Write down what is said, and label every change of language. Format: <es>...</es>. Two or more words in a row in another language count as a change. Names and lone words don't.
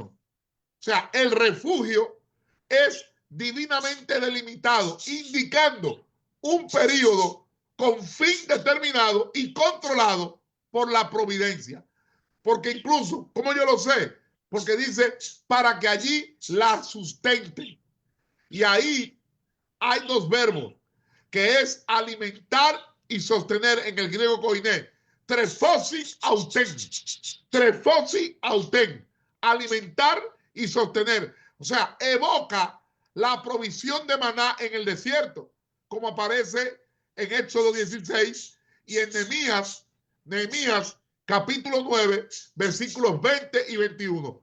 <es>O sea, el refugio es divinamente delimitado, indicando un periodo con fin determinado y controlado por la providencia. Porque incluso, ¿cómo yo lo sé? Porque dice, para que allí la sustenten. Y ahí hay dos verbos, que es alimentar y sostener en el griego koiné.</es> <el>τρέφωσιν αὐτήν. τρέφωσιν αὐτήν.</el> <es>Alimentar y sostener. O sea, evoca la provisión de maná en el desierto, como aparece en Éxodo 16 y en Nehemías capítulo 9, versículos 20 y 21.</es>